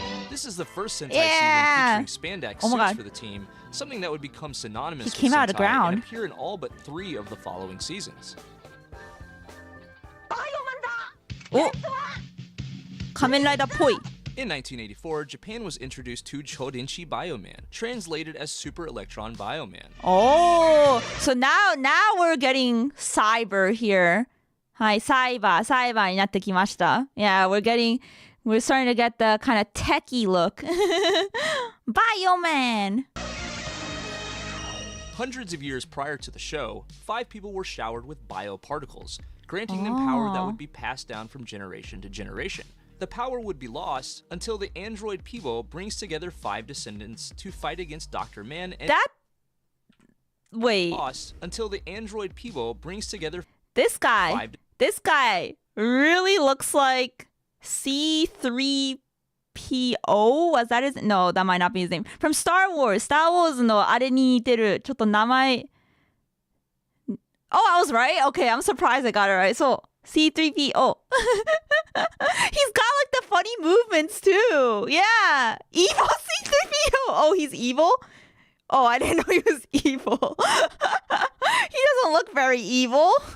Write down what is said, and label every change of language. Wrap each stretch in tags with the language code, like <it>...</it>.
<en>This is the first Sentai season featuring spandex suits for the team, something that would become synonymous with Sentai and appear in all but 3 of the following seasons.</en> <ja>お、仮面ライダーっぽい。</ja> <en>In 1984, Japan was introduced to Chodinshi Bioman, translated as Super Electron Bioman. Oh, so now we're getting cyber here.</en> <ja>はい、サイバーになってきました。</ja> <en>Yeah, we're starting to get the kind of techie look. Bioman! Hundreds of years prior to the show, 5 people were showered with bioparticles, granting them power that would be passed down from generation to generation. The power would be lost until the android Peebo brings together 5 descendants to fight against Dr. Man and lost until the android Peebo brings together This guy really looks like C3PO. Was that his? No, that might not be his name. From</en> <ja>Star Wars のあれに似てる。ちょっと名前。</ja> <en>Oh, I was right? Okay, I'm surprised I got it right. So, C3PO. He's got like the funny movements too. Yeah. Evil C3PO. Oh, he's evil? Oh, I didn't know he was evil. He doesn't look very evil.</en>